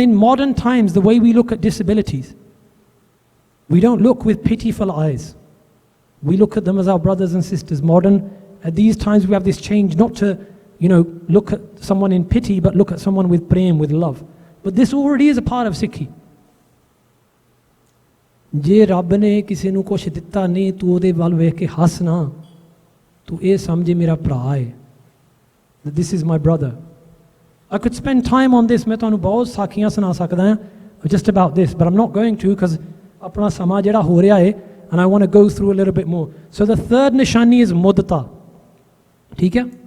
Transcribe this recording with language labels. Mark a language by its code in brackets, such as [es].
[en] In modern times, the way we look at disabilities, we don't look with pitiful eyes. We look at them as our brothers and sisters. At these times, we have this change not to, look at someone in pity, but look at someone with prem, with love. But this already is a part of Sikhi. [pa] ਜੇ ਰੱਬ ਨੇ ਕਿਸੇ ਨੂੰ ਕੁਛ ਦਿੱਤਾ ਨਹੀਂ, ਤੂੰ ਉਹਦੇ ਵੱਲ ਵੇਖ ਕੇ ਹੱਸ ਨਾ, ਤੂੰ ਇਹ ਸਮਝੇ ਮੇਰਾ ਭਰਾ ਹੈ, [en] that this is my brother. I could spend time on this. [pa] ਮੈਂ ਤੁਹਾਨੂੰ ਬਹੁਤ ਸਾਖੀਆਂ ਸੁਣਾ ਸਕਦਾ ਹਾਂ [en] just about this, but I'm not going to, because [pa] ਆਪਣਾ ਸਮਾਂ ਜਿਹੜਾ ਹੋ ਰਿਹਾ ਹੈ, [en] and I want to go through a little bit more. So the third nishani is mudta. [pa] ਠੀਕ ਹੈ?